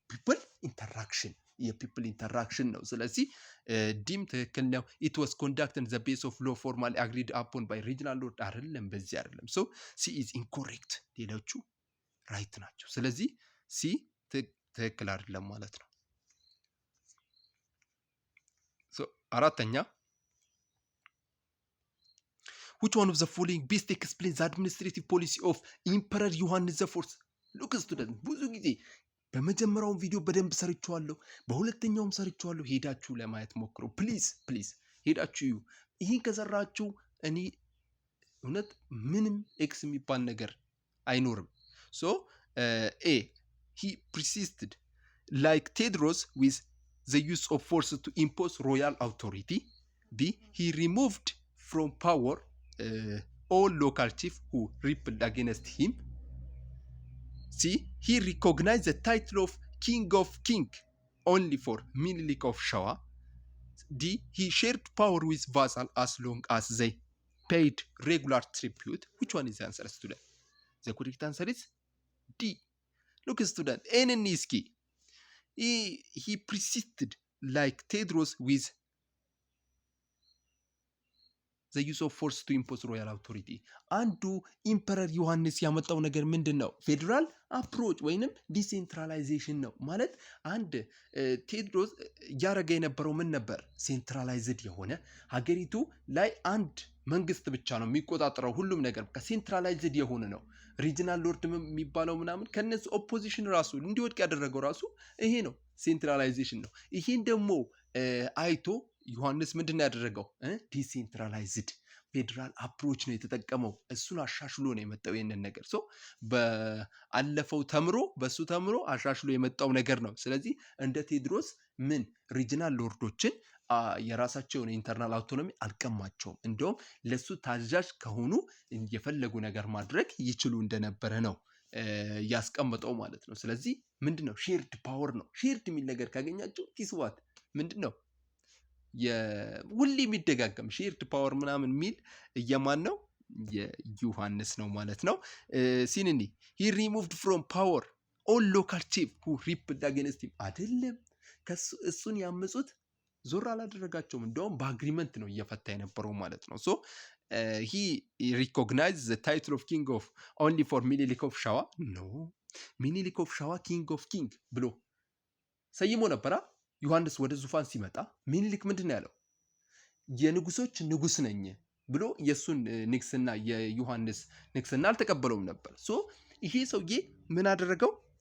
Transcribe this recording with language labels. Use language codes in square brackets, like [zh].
[en] ፒፕል ኢንተራክሽን፣ የፒፕል ኢንተራክሽን ነው። [am] ስለዚህ ዲም ትክክል ነው። [en] ኢት ዋዝ ኮንዳክትድ ዘ ቤስ ኦፍ ሎ ፎርማሊ አግሪድ አፖን ባይ ሪጅናል ሎርድ፣ [am] አይደለም፣ በዚህ አይደለም። [en] ሶ ሲ ኢዝ ኢንኮሬክት፣ [am] ሌሎቹ ራይት ናቸው። ስለዚህ ሲ ትክክል አይደለም ማለት ነው። አራተኛ [en] which one of the following best explains the administrative policy of Emperor ዮሐንስ ዘ4? look student [am] ብዙ ጊዜ በመጀመሪያው ቪዲዮ በደንብ ሰርቻለሁ፣ በሁለተኛውም ሰርቻለሁ። ሄዳችሁ ለማየት ሞክሩ ፕሊዝ ሄዳችሁ እዩ። ይሄን ከሰራችሁ እኔ እውነት ምንም ኤክስ የሚባል ነገር አይኖርም። ሶ ኤ [en] he persisted like Tedros with the use of force to impose royal authority. B he removed from power all local chiefs who rebelled against him. C he recognized the title of king of king only for Minilik of Shawa. D he shared power with vassal as long as they paid regular tribute. Which one is the answer, student? The correct answer is D. Look student, [am] ኤንን እስኪ [en] he persisted like Tedros with the use of force to impose royal authority. [am] አንዱ ኢምፐረር ዮሐንስ ያመጣው ነገር ምንድን ነው? ፌዴራል አፕሮች ወይንም ዲሴንትራላይዜሽን ነው። ማለት አንድ ቴድሮስ እያደረገ የነበረው ምን ነበር? ሴንትራላይዝድ የሆነ ሀገሪቱ ላይ አንድ መንግስት ብቻ ነው የሚቆጣጠረው ሁሉም ነገር፣ በቃ ሴንትራላይዝድ የሆነ ነው። ሪጂናል ሎርድ የሚባለው ምናምን ከነሱ ኦፖዚሽን ራሱ እንዲወድቅ ያደረገው ራሱ ይሄ ነው፣ ሴንትራላይዜሽን ነው። ይሄን ደግሞ አይቶ ዮሐንስ ምንድን ነው ያደረገው? ዲሴንትራላይዝድ ፌዴራል አፕሮች ነው የተጠቀመው። እሱን አሻሽሎ ነው የመጣው ይሄንን ነገር። ሶ በአለፈው በሱ ተምሮ አሻሽሎ የመጣው ነገር ነው። ስለዚህ እንደ ቴድሮስ ምን ሪጂናል ሎርዶችን የራሳቸውን ኢንተርናል አውቶኖሚ አልቀማቸውም። እንደውም ለሱ ታዛዥ ከሆኑ የፈለጉ ነገር ማድረግ ይችሉ እንደነበረ ነው ያስቀመጠው ማለት ነው። ስለዚህ ምንድነው? ሼርድ ፓወር ነው። ሼርድ የሚል ነገር ካገኛችሁ ቲስዋት ምንድነው? ሁሌ የሚደጋገም ሼርድ ፓወር ምናምን የሚል እየማን ነው? የዮሐንስ ነው ማለት ነው። ሲንኒ [en] he removed from power all local chiefs who rebelled against him። [am] አይደለም እሱን ያመጹት ዞር አላደረጋቸውም። እንደውም በአግሪመንት ነው እየፈታ የነበረው ማለት ነው። ሶ [en] he recognized the title of king of only for Minilik of Shawa. no Minilik of Shawa king of king [am] ብሎ ሰይሞ ነበራ። ዮሐንስ ወደ ዙፋን ሲመጣ ሚኒሊክ ምንድን ነው ያለው? የንጉሶች ንጉስ ነኝ ብሎ የሱን ንግስና የዮሐንስ ንግስና አልተቀበለውም ነበር። ሶ ይሄ ሰውዬ ምን አደረገው?